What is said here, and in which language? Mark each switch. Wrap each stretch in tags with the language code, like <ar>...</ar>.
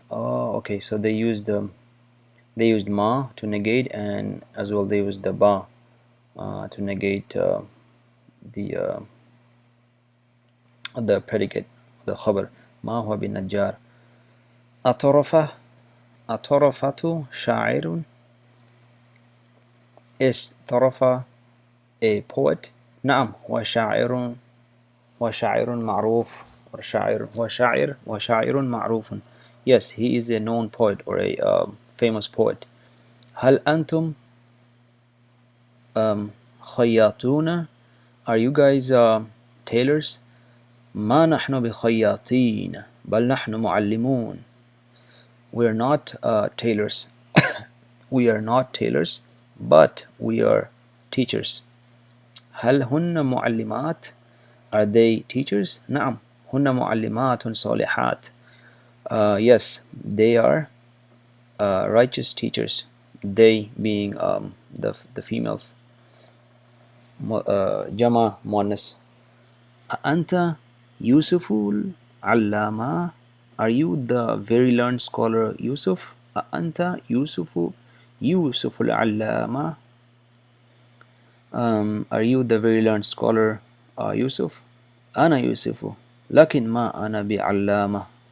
<en>Oh, okay, so they used ma to negate, and as well they used the ba to negate the predicate, the khabar.</en> <ar>ما هو بنجار. أطرفة شاعر.</ar> <en>Is طرفة a poet?</en> <ar>نعم وشاعر معروف وشاعر معروف.</ar> <en>Yes, he is a known poet or a famous poet.</en> <ar>هل أنتم خياطون.</ar> <en>Are you guys tailors?</en> <ar>ما نحن بخياطين بل نحن معلمون.</ar> <en>We are not tailors. We are not tailors, but we are teachers.</en> <ar>هل هن معلمات.</ar> <en>Are they teachers?</en> <ar>نعم هن معلمات صالحات.</ar> <en>Yes, they are righteous teachers. They being the females.</en> <ar>Jama muannas. أنت يوسف العلامة.</ar> <en>Are you the very learned scholar Yusuf?</en> <ar>أنت يوسف العلامة.</ar> <en>Are you the very learned scholar Yusuf?</en> <ar>أنا يوسف لكن ما أنا بعلامة.</ar>